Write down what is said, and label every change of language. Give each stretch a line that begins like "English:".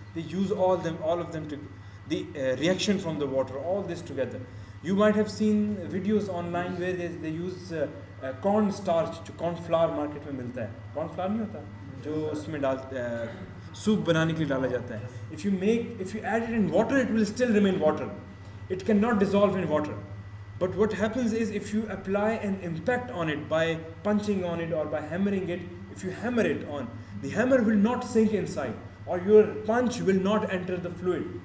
English: They use all of them to the reaction from the water, all this together. You might have seen videos online where they use corn starch,
Hindi: जो corn flour market में मिलता है. Corn flour नहीं होता जो उसमें soup बनाने के लिए डाला जाता है.
English: If you add it in water, it will still remain water. It cannot dissolve in water. But what happens is, if you apply an impact on it by punching on it or by hammering it, if you hammer it on, the hammer will not sink inside, or your punch will not enter the fluid.